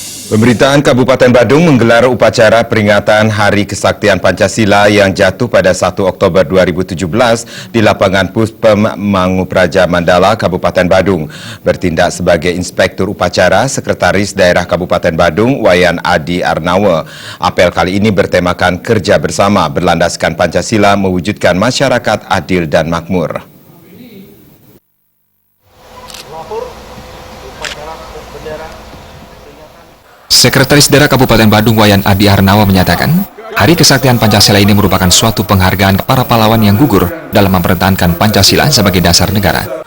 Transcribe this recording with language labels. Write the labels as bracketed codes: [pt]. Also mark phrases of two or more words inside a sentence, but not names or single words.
[id] Pemerintahan Kabupaten Badung menggelar upacara peringatan Hari Kesaktian Pancasila yang jatuh pada 1 Oktober 2017 di lapangan Puspem Mangupraja Mandala, Kabupaten Badung. Bertindak sebagai Inspektur Upacara, Sekretaris Daerah Kabupaten Badung, Wayan Adi Arnawa. Apel kali ini bertemakan kerja bersama berlandaskan Pancasila mewujudkan masyarakat adil dan makmur. Sekretaris Daerah Kabupaten Badung Wayan Adi Arnawa menyatakan, Hari Kesaktian Pancasila ini merupakan suatu penghargaan para pahlawan yang gugur dalam mempertahankan Pancasila sebagai dasar negara.